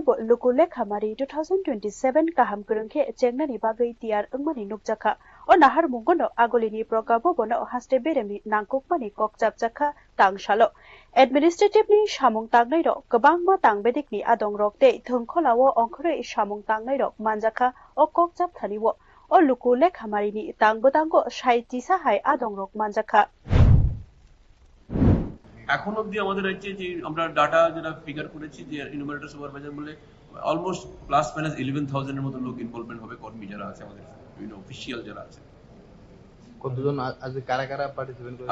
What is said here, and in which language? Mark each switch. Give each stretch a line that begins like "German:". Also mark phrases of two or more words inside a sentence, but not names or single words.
Kok Borok: bo lukule khamari 2027 kaham kurungkhe chengnani bagai tiar angmani nukjakha o nahar mungono agolini prograbo bono haste beremni nangkokmani kok chapjakha tangshalo administrative ni samung tangnai rok gobangma tangbedik ni adong rokte thongkholawo ongkhore samung tangnai rok manjakha o kok chap thaniwo o lukule khamari ni tangbo sai tisa hai adong rok manjakha
Bangla: এখন অবধি আমাদের রাজ্যে যে আমরা ডাটা যেটা ফিগার করেছি যে
English: enumerator supervisor
Bangla: বলে
English: almost plus minus
Bangla: 11,000 এর মতো লোক ইনভলভমেন্ট হবে, কর্মী যারা আছে আমাদের অফিশিয়াল যারা আছে। কতজন আজকে কারা পার্টিসিপেট করে?